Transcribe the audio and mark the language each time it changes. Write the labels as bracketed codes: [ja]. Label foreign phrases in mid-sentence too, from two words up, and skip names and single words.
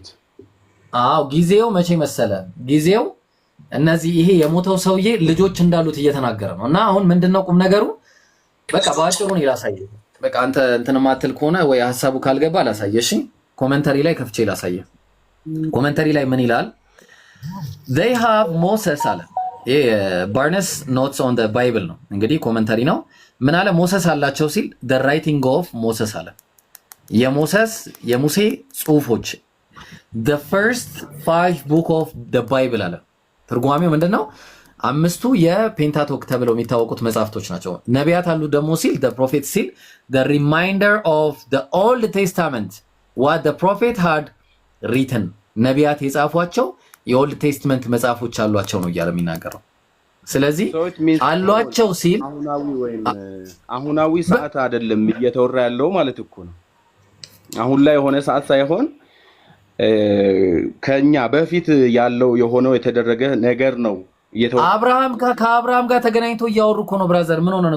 [am] አዎ ጊዜው መቼ መሰለ? ጊዜው እነዚህ ይሄ የሞተው ሰውዬ ልጆች እንዳሉት እየተናገረ ነው። እና አሁን ምንድነው ቁም ነገሩ? በቃ ባጭሩ ነው ላሳየ። በቃ አንተ እንትን ማትል ከሆነ ወይ ሐሳቡ ካልገባ ላሳየሽ። ኮሜንታሪ ላይ ከፍቼ ላሳየ። ኮሜንታሪ ላይ ምን ይላል? [en] they have Moses [am] አለ። ይሄ ባርነስ ኖትስ ኦን ዘ ባይብል ነው እንግዲህ ኮሜንታሪ ነው። ምን አለ? ሞሰስ አላቸው ሲል [en] the writing of Moses [am] አለ። የሙሴ ጽሁፎች [en] the first 5 book of the Bible [am] አለ። ትርጓሜው ምንድነው? 5ቱ የፔንታቶክ ተብለው የሚታወቁት መጽሐፍቶች ናቸው። ነቢያት አሉ ደግሞ ሲል [en] the prophet [am] ሲል [en] the reminder of the Old Testament what the prophet had written [am] ነቢያት የጻፏቸው የኦልድ ቴስትመንት መጽሐፎች አሏቸው ነው እያለ የሚናገረው። ስለዚህ አሏቸው ሲል አሁናዊ ሰዓት አይደለም እየተወራ ያለው ማለት እኮ ነው። አሁን ላይ የሆነ ሰዓት ሳይሆን ከኛ በፊት ያለው የሆነው የተደረገ ነገር ነው። ከአብርሃም ጋር ተገናኝቶ እያወሩ እኮ ነው። ብራዘር ምን ሆነ ነው?